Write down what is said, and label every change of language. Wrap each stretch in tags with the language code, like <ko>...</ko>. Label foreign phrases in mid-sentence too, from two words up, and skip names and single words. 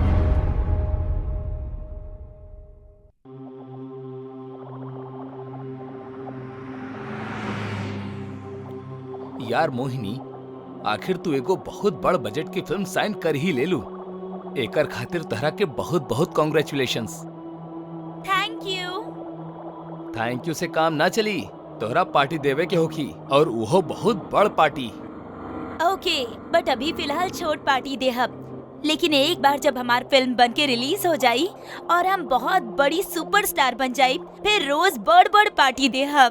<bho>यार मोहिनी, आखिर तू एगो बहुत बड़ बजट की फिल्म साइन कर ही ले लू। एकर खातिर तहरा के बहुत बहुत कांग्रेचुलेशंस।</bho> <en>thank you</en> <bho>से काम ना चली, तोहरा पार्टी देवे के होखी और वो बहुत बड़ पार्टी।</bho> <en>okay, but</en> <bho>अभी फिलहाल छोट पार्टी देहब, लेकिन एक बार जब हमार फिल्म बन के रिलीज हो जाई और हम बहुत बड़ी सुपरस्टार बन जाई, फिर रोज बड़ बड़ पार्टी देहब।</bho>